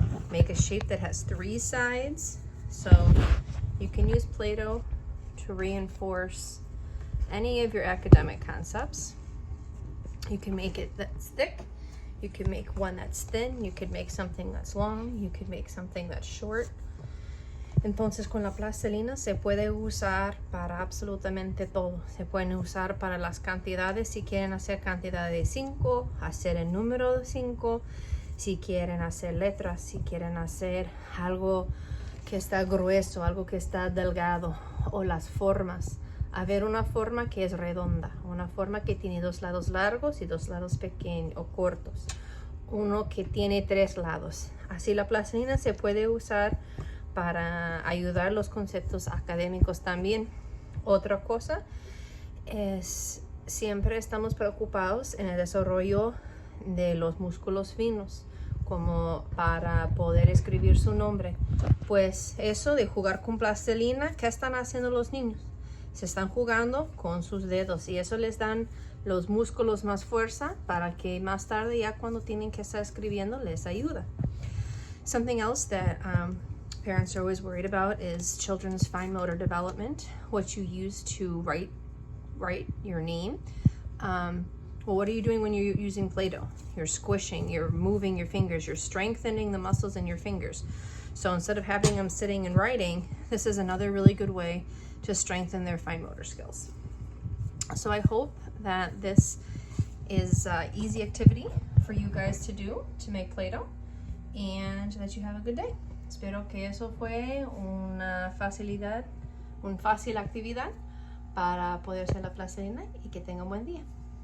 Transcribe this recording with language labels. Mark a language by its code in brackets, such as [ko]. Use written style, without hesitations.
[en] Make a shape that has 3 sides. So you can use Play-Doh to reinforce any of your academic concepts. You can make it that's thick. You can make one that's thin. You could make something that's long. You could make something that's short. [es] Entonces con la plastilina se puede usar para absolutamente todo. Se pueden usar para las cantidades, si quieren hacer cantidad de 5, hacer el número de 5, si quieren hacer letras, si quieren hacer algo que está grueso, algo que está delgado, o las formas. Haber una forma que es redonda, una forma que tiene 2 lados largos y 2 lados pequeños o cortos, uno que tiene 3 lados. Así la plastilina se puede usar para ayudar los conceptos académicos también. Otra cosa es, siempre estamos preocupados en el desarrollo de los músculos finos, como para poder escribir su nombre. Pues eso de jugar con plastilina, ¿qué están haciendo los niños? Se están jugando con sus dedos y eso les dan los músculos más fuerza para que más tarde, ya cuando tienen que estar escribiendo, les ayuda. [en] Something else that parents are always worried about is children's fine motor development, what you use to write your name. Well, what are you doing when you're using Play-Doh? You're squishing, you're moving your fingers, you're strengthening the muscles in your fingers. So instead of having them sitting and writing, this is another really good way to strengthen their fine motor skills. So I hope that this is an easy activity for you guys to do, to make Play-Doh, and that you have a good day. [es] Espero que eso fue una fácil actividad para poder hacer la plastilina y que tengan un buen día.